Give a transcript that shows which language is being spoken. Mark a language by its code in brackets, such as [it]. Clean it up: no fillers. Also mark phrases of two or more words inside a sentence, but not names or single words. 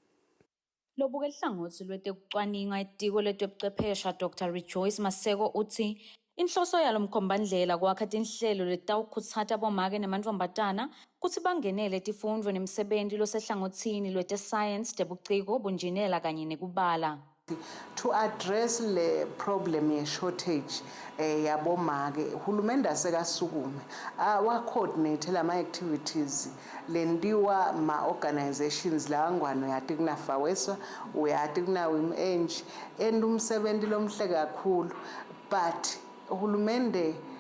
[ss] Lobuke lihlangothi lwetekucwaninga etiko letebuchwephesha Dr. Rejoice Maseko uthi inhloso yalo mkhombandlela kwakha tinhlelo letawukhutsata bomake nemantfombatana kutsi bangenele tifundvo nemsebenti losehlangotsini lwete-science, tebuciko, bunjinela kanye nekubala. [en] To address the problem [ss] ye shortage yabomake uhulumende asekasukume wa-coordinate lama activities lendiwa ma-organizations lawangwane uyati kuna Faweswa uyati kuna WIMENG and umsebenzi lomhle kakhulu but uhulumende